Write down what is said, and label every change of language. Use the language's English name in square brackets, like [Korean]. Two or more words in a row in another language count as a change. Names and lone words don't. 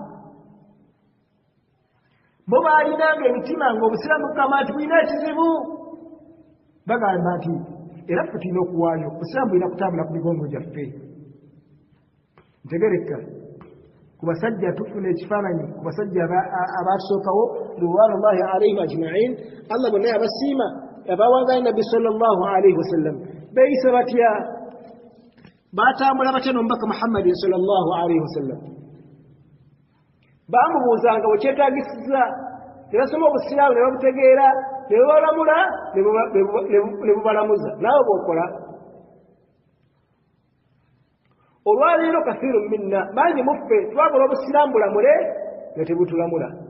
[Ganda] bo baalinanga emitima ng'obusiraamu bugamba nti bulina ekizibu bagamba nti era ffe tulina okuwaayo obusiraamu bulina kutambula ku migongo gyaffe. Ntegereka ku basajja tufuna ekifaananyi ku basajja abaatusookawo [Arabic] رضوان الله عليهم أجمعين [Ganda] Allah bonna yabasiima yabawangayo nabbi [Arabic] صلى الله عليه وسلم [Ganda] beeyisa batya baatambula batya n'omubaka Muhammadin [Arabic] صلى الله عليه وسلم. [Ganda] Baamubuuzanga wekyetaagisiza ne basoma obusiraamu ne babutegeera ne babalamula ne bubalamuza naawe bw'okola. Olwaleero [Arabic] كثير منا [Ganda] bangi muffe twagala obusiraamu bulamule nga tebutulamula.